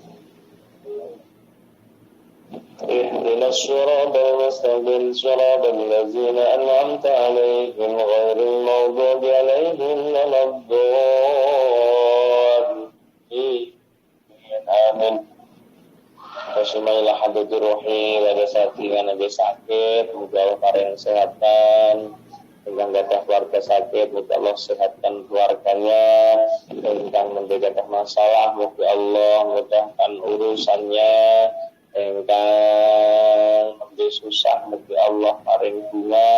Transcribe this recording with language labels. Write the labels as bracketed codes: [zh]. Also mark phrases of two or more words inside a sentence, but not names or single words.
[ar] اهدنا الصراط المستقيم. صراط الذين أنعمت عليهم غير المغضوب عليهم ولا الضالين. [jv] Amin. [ar] بسم الله حضرة روحي وجسدي [jv] nabi sakit, muga Allah paring kesehatan. Ingkang gadah keluarga sakit, muga Allah sehatkan keluarganya. Ingkang mendadak masalah, muga Allah mudahkan urusannya. Ingkang nembe susah, muga Allah paring bunga.